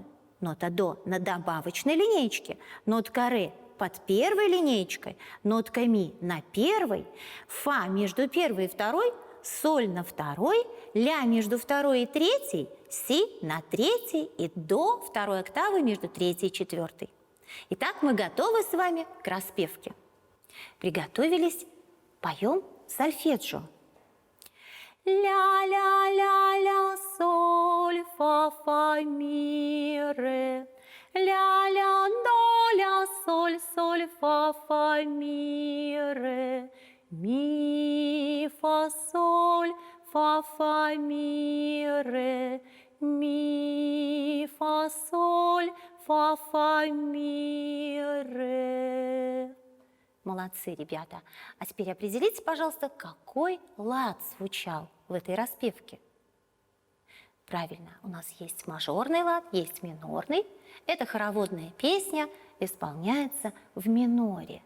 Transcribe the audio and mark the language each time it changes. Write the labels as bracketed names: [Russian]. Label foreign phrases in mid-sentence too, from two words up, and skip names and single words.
[Russian] Нота до на добавочной линеечке, нотка ре под первой линеечкой, нотка ми на первой, фа между первой и второй, соль на второй, ля между второй и третьей, си на третьей и до второй октавы между третьей и четвертой. Итак, мы готовы с вами к распевке. Приготовились? Поем сольфеджио. Ля-ля-ля-ля, соль, фа, фа, ми, ре. Ля-ля, до, ля, соль, соль, фа, фа, ми, ре. Ми, фа, соль, фа, фа, ми, ре. Ми, фа, соль, фа, фа, ми, ре. Молодцы, ребята. А теперь определите, пожалуйста, какой лад звучал в этой распевке. Правильно, у нас есть мажорный лад, есть минорный. Это хороводная песня, исполняется в миноре.